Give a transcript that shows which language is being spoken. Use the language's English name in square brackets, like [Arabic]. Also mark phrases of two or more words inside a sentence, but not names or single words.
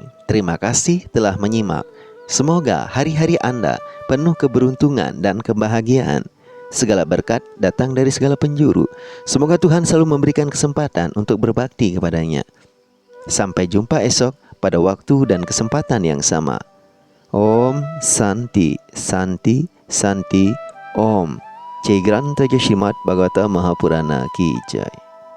[Indonesian] Terima kasih telah menyimak. Semoga hari-hari Anda penuh keberuntungan dan kebahagiaan. Segala berkat datang dari segala penjuru. Semoga Tuhan selalu memberikan kesempatan untuk berbakti kepadanya. Sampai jumpa esok pada waktu dan kesempatan yang sama. [Sanskrit] Om Santi, Santi, Santi, Om. [Hindi] Jai Granta Srimad Bhagavatam Mahapurana Ki Jai.